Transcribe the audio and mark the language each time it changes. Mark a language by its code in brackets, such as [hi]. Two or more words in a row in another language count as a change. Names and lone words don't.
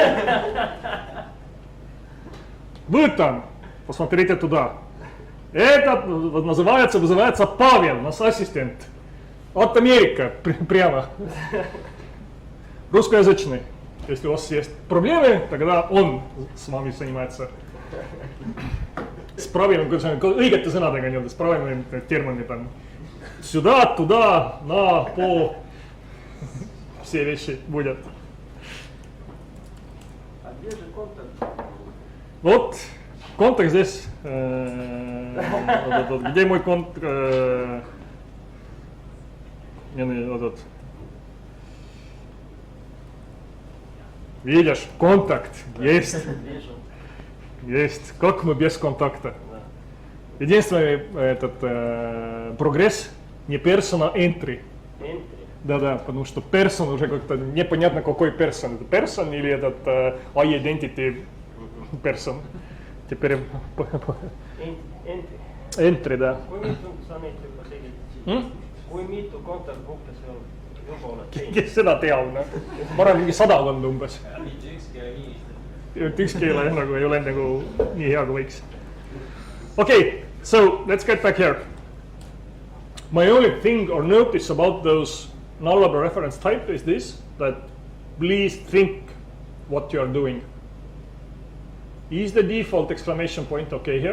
[ru] Выtam, посмотрите туда. Этот вызывается Павел, наш ассистент. От Америки, прямо. Русскоязычный. Если у вас есть проблемы, тогда он с вами занимается. С правильным, [et] õigete sõnadega nii-öelda, [ru] с правильным терминами. сюда, туда, на, по. Все вещи будет. А где же контакт? Вот, контакт здесь. Где мой контакт? Вот. Видишь, контакт есть. Есть. Как мы без контакта? Единственный прогресс не person, а entry. Да-да, потому что person уже как-то непонятно какой person. Это person или этот [en] identity person. [ru] Теперь entry, да. [et] Kui mitu kontaktpunkte seal juba oled teinud? Kes seda teab, noh? Ma arvan, mingi 100 umbes. Mitte ükski ei ole nii. Ükski ei ole nagu, ei ole nagu nii hea kui võiks. [en] Okay, so let's get back here. My only thing or notice about those nullable reference type is this, that please think what you are doing. Is the default exclamation point okay here?